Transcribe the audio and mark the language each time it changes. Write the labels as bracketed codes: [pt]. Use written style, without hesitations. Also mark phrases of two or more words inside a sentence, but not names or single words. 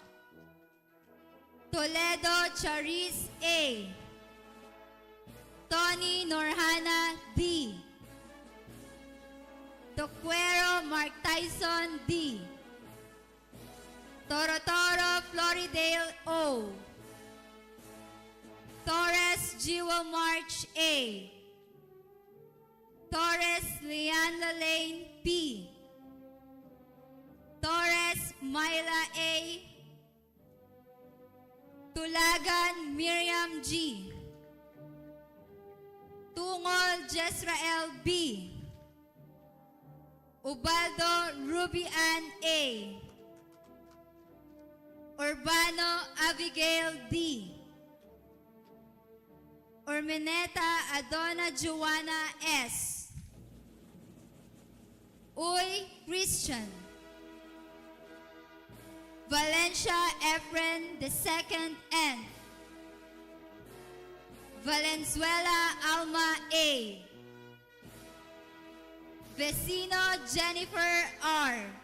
[en] Toledo Charis A. Tony Norhana D. Toquero Mark Tyson D. Torotoro Floridale O. Torres Jewel March A. Torres Leanna Lane P. Torres Myla A. Tulagan Miriam G. Tungol Jezrael B. Ubaldo Ruby Ann A. Urbano Abigail D. Urmeneta Adona Joanna S. Uy Christian. Valencia Efren II N. Valenzuela Alma A. Vecino Jennifer R.